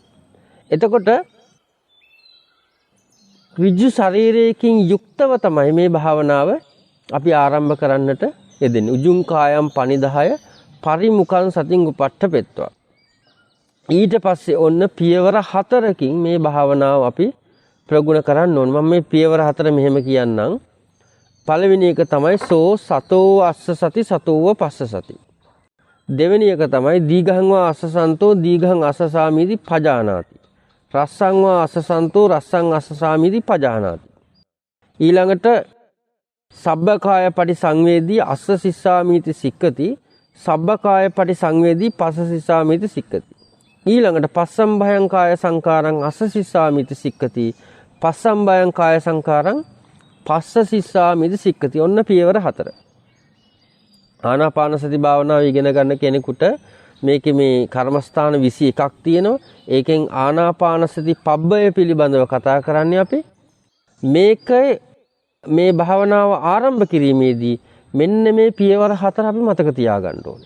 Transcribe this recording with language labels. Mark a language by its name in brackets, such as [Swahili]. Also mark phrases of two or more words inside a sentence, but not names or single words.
[Sinhala] එතකොට ඍජු ශරීරයකින් යුක්තව තමයි මේ භාවනාව අපි ආරම්භ කරන්නට යෙදෙන්නේ. [Pali] උජුං කායම් පනිදාය පරිමුඛං සතින් උපට්ඨපෙත්වා. [Sinhala] ඊට පස්සේ ඔන්න පියවර 4කින් මේ භාවනාව අපි ප්‍රගුණ කරන්න ඕන. මම මේ පියවර 4 මෙහෙම කියන්නම්. පළවෙනි එක තමයි [Pali] සෝ සතෝ අස්ස සති සතෝව පස්ස සති. දෙවෙනි එක තමයි දීඝං වා අස්සසන්තෝ දීඝං අස්සසාමීති පජානාති. රස්සං වා අස්සසන්තෝ රස්සං අස්සසාමීති පජානාති. ඊළඟට සබ්බකාය පටිසංවේදී අස්ස සිස්සාමීති සික්කති. සබ්බකාය පටිසංවේදී පස්ස සිස්සාමීති සික්කති. ඊළඟට පස්සම්භයං කාය සංකාරං අස්ස සිස්සාමීති සික්කති. පස්සම්භයං කාය සංකාරං පස්ස සිස්සාමීති සික්කති. [Sinhala] ඔන්න පියවර 4. ආනාපාන සති භාවනාව ඉගෙන ගන්න කෙනෙකුට මේකේ මේ කර්මස්ථාන 21ක් තියෙනවා. ඒකෙන් [Pali] ආනාපාන සති පබ්බය [Sinhala] පිළිබඳව කතා කරන්නේ අපි. මේ භාවනාව ආරම්භ කිරීමේදී මෙන්න මේ පියවර 4 අපි මතක තියාගන්න ඕනේ.